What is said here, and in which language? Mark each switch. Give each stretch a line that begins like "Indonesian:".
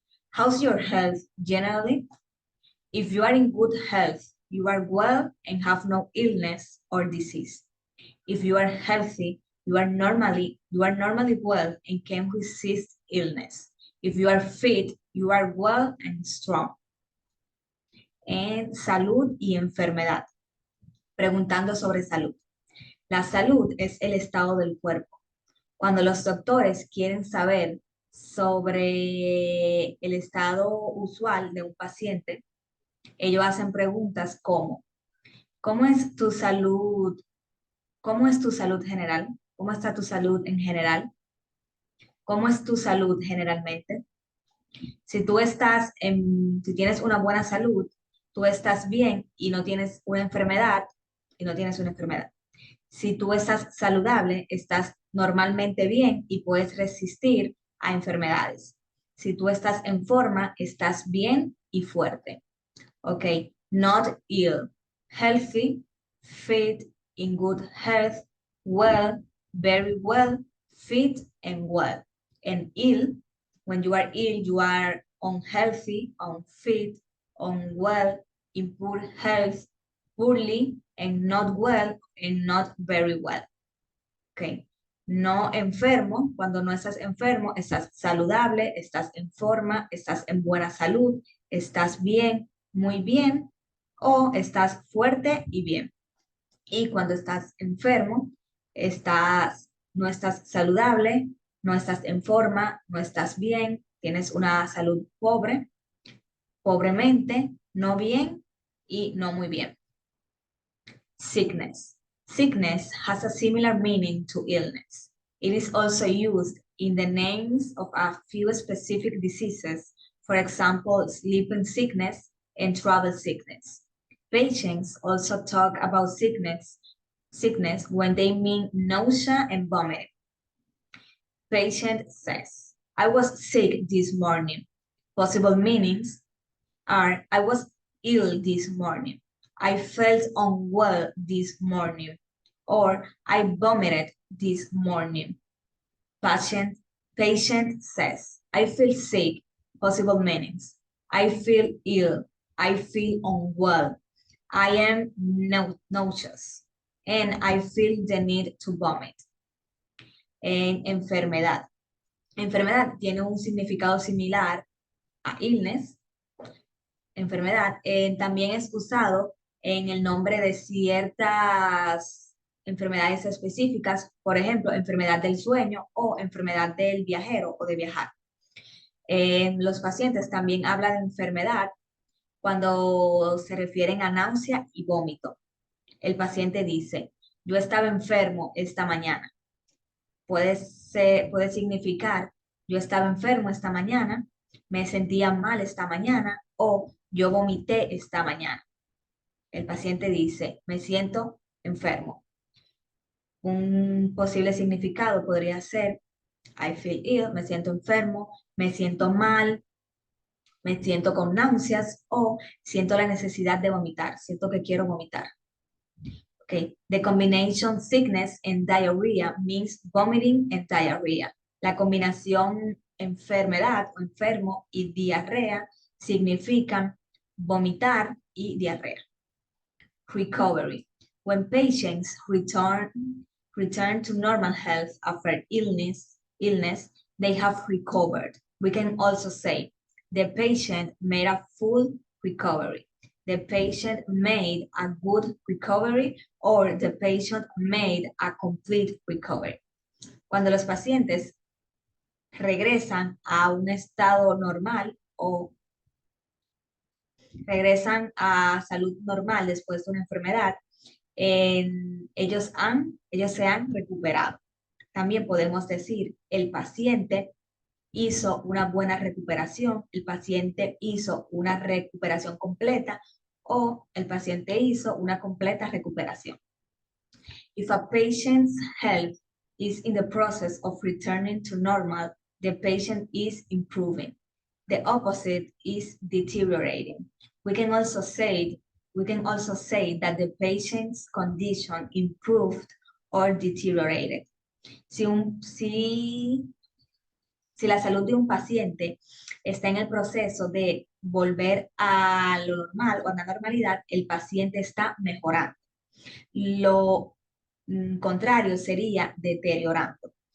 English: How's your health generally? If you are in good health, you are well and have no illness or disease. If you are healthy, you are normally well and can resist illness. If you are fit, you are well and strong.
Spanish: En salud y enfermedad. Preguntando sobre salud. La salud es el estado del cuerpo. Cuando los doctores quieren saber sobre el estado usual de un paciente, ellos hacen preguntas como, ¿cómo es tu salud? ¿Cómo es tu salud general? ¿Cómo está tu salud en general? ¿Cómo es tu salud generalmente? Si si tienes una buena salud, tú estás bien y no tienes una enfermedad, Si tú estás saludable, estás normalmente bien y puedes resistir a enfermedades. Si tú estás en forma, estás bien y fuerte.
English: Ok, not ill, healthy, fit, in good health, well, very well, fit and well. And ill, when you are ill, you are unhealthy, unfit, unwell, in poor health, poorly, and not well, and not very well. Ok.
Spanish: No enfermo, cuando no estás enfermo, estás saludable, estás en forma, estás en buena salud, estás bien, muy bien, o estás fuerte y bien. Y cuando estás enfermo, no estás saludable, no estás en forma, no estás bien, tienes una salud pobre, pobremente, no bien y no muy bien.
English: Sickness. Sickness has a similar meaning to illness. It is also used in the names of a few specific diseases, for example, sleeping sickness and travel sickness. Patients also talk about sickness when they mean nausea and vomiting. Patient says, I was sick this morning. Possible meanings are, I was ill this morning. I felt unwell this morning, or I vomited this morning. Patient says, I feel sick. Possible meanings. I feel ill. I feel unwell. I am nauseous. And I feel the need to vomit.
Spanish: En enfermedad. Enfermedad tiene un significado similar a illness, enfermedad. También es usado en el nombre de ciertas enfermedades específicas, por ejemplo, enfermedad del sueño o enfermedad del viajero o de viajar. Los pacientes también hablan de enfermedad cuando se refieren a náusea y vómito. El paciente dice, yo estaba enfermo esta mañana. Puede significar, yo estaba enfermo esta mañana, me sentía mal esta mañana o yo vomité esta mañana. El paciente dice, me siento enfermo. Un posible significado podría ser,
English: I feel ill,
Spanish: me siento enfermo, me siento mal, me siento con náuseas o siento la necesidad de vomitar, siento que quiero vomitar.
English: Okay. The combination sickness and diarrhea means vomiting and diarrhea.
Spanish: La combinación enfermedad o enfermo y diarrea significan vomitar y diarrea.
English: Recovery. When patients return to normal health after illness, they have recovered. We can also say the patient made a full recovery. The patient made a good recovery or the patient made a complete recovery.
Spanish: Cuando los pacientes regresan a un estado normal o regresan a salud normal después de una enfermedad, ellos se han recuperado. También podemos decir, el paciente hizo una buena recuperación, el paciente hizo una recuperación completa o el paciente hizo una completa recuperación.
English: If a patient's health is in the process of returning to normal, the patient is improving. The opposite is deteriorating. We can also say that the patient's condition improved or deteriorated.
Spanish: Si la salud de un paciente está en el proceso de volver a lo normal o a la normalidad, el paciente está mejorando. Lo contrario sería deteriorando.